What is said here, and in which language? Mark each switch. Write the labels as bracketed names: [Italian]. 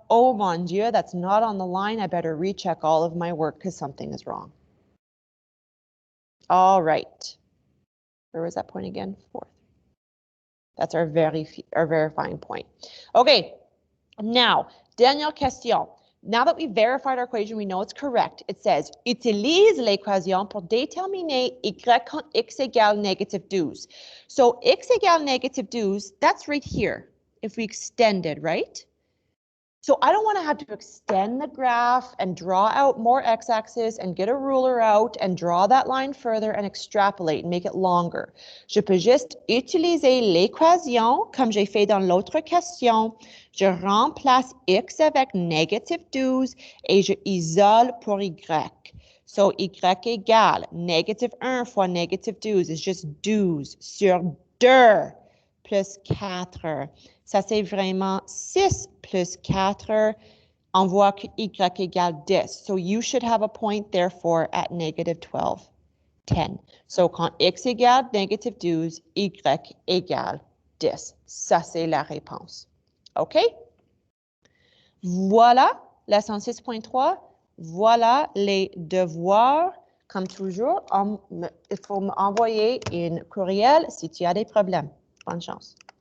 [French] Oh mon Dieu, [English] that's not on the line. I better recheck all of my work because something is wrong. All right. Where was that point again? 4. That's our verifying point. Okay, now, [French] dernière question. [English] Now that we verified our equation, we know it's correct. It says, [French] utilise l'équation pour déterminer y quand x égale negative 12. [English] So x égale negative 12, that's right here, if we extended, right? So I don't want to have to extend the graph and draw out more x-axis and get a ruler out and draw that line further and extrapolate and make it longer. [French] Je peux juste utiliser l'équation comme j'ai fait dans l'autre question. Je remplace x avec négative 12 et je isole pour y. So y égale négative 1 fois négative 12 [English] is just [French] 12 sur 2 plus 4. Ça, c'est vraiment 6 plus 4. On voit que y égale 10. [English] So you should have a point, therefore, at negative 12, 10. [French] So quand x égale negative 12, y égale 10. Ça, c'est la réponse. OK? Voilà, leçon 6.3. Voilà les devoirs. Comme toujours, il faut m'envoyer un courriel si tu as des problèmes. Bonne chance.